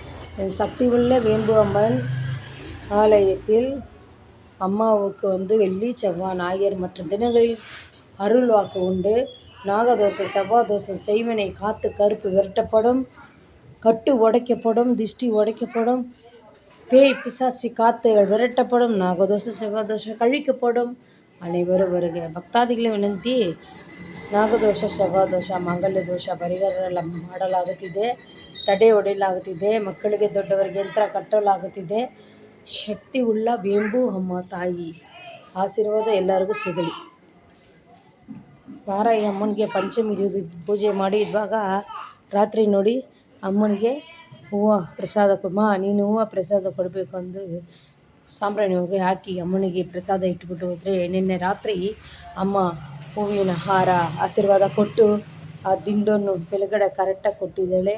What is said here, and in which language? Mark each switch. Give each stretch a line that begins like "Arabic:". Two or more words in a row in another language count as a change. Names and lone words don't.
Tamil: சக்தி உள்ள வேம்பு அம்மன் ஆலயத்தில் அம்மாவுக்கு வெள்ளி செவ்வாய் ஞாயிறு மற்ற தினங்களில் அருள் வாக்கு உண்டு. நாகதோஷம் செவ்வாய் தோஷம் செய்வினை காத்து கருப்பு விரட்டப்படும், கட்டு உடைக்கப்படும், திஷ்டி உடைக்கப்படும், பேய் பிசாசி காத்து விரட்டப்படும், நாகதோஷம் செவ்வாய் தோஷம் கழிக்கப்படும். அனைவரும் வருக.
Kannada: ಭಕ್ತಾದಿಗಳ ವಿನಂತಿ, ನಾಗದೋಷ ಶವ ದೋಷ ಮಾಂಗಲ್ಯ ದೋಷ ಪರಿಹಾರ ಮಾಡಲಾಗುತ್ತಿದೆ. ತಡೆ ಒಡೆಯಲಾಗುತ್ತಿದೆ. ಮಕ್ಕಳಿಗೆ ದೊಡ್ಡವರಿಗೆ ಯಂತ್ರ ಕಟ್ಟಲಾಗುತ್ತಿದೆ. ಶಕ್ತಿ ಉಳ್ಳ ಬೇಂಬು ಅಮ್ಮ ತಾಯಿ ಆಶೀರ್ವಾದ ಎಲ್ಲರಿಗೂ ಸಿಗಲಿ. ವಾರ ಈ ಅಮ್ಮನಿಗೆ ಪಂಚಮಿ ಪೂಜೆ ಮಾಡಿ ಇದ್ದಾಗ ರಾತ್ರಿ ನೋಡಿ ಅಮ್ಮನಿಗೆ ಹೂವು ಪ್ರಸಾದ ನೀನು ಹೂವು ಪ್ರಸಾದ ಕೊಡಬೇಕು ಅಂದು ಸಾಂಬ್ರಾಣಿ ಹೋಗಿ ಹಾಕಿ ಅಮ್ಮನಿಗೆ ಪ್ರಸಾದ ಇಟ್ಬಿಟ್ಟು ಹೋದರೆ ನಿನ್ನೆ ರಾತ್ರಿ ಅಮ್ಮ ಹೂವಿನ ಹಾರ ಆಶೀರ್ವಾದ ಕೊಟ್ಟು ಆ ದಿಂಡನ್ನು ಕೆಳಗಡೆ ಕರೆಕ್ಟಾಗಿ ಕೊಟ್ಟಿದ್ದಾಳೆ.